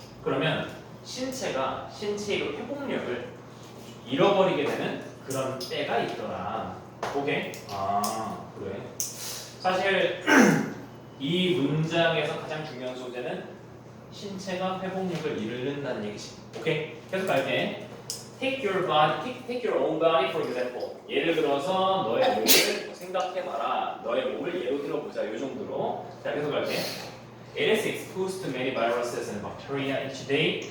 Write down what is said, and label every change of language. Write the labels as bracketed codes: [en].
[ko] 그러면 신체의 회복력을 잃어버리게 되는 그런 때가 있더라. 오케이? 그래. 사실 이 문장에서 가장 중요한 소재는 신체가 회복력을 잃는다는 얘기지. 오케이? 계속 갈게. [en] Take your own body for example. [ko] 예를 들어서 너의 몸을 생각해봐라. 너의 몸을 예로 들어보자. 이 정도로. 자, 계속 갈게. [en] It is exposed to many viruses and bacteria each day.